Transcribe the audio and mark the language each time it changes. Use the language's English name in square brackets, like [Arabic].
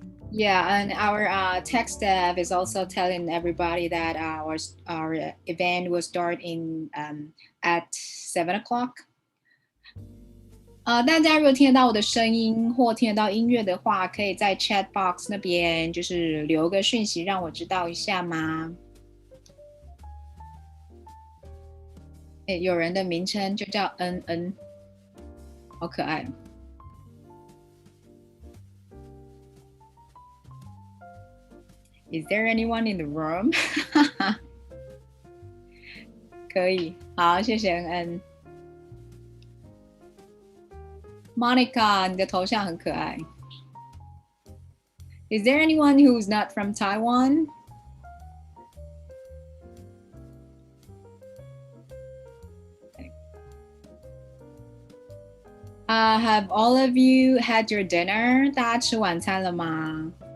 [English] Yeah, and our tech staff is also telling everybody that our event will start at 7 o'clock. [Chinese] 大家如果听得到我的声音或听得到音乐的话，可以在 chat box 那边就是留个讯息让我知道一下吗？有人的名称就叫恩恩，好可爱。 [English] Is there anyone in the room? [Chinese] 可以，好，谢谢恩恩。 Monica, 你的头像很可爱。 [English] Is there anyone who's not from Taiwan? Okay. Have all of you had your dinner? [Chinese] 大家吃晚餐了吗？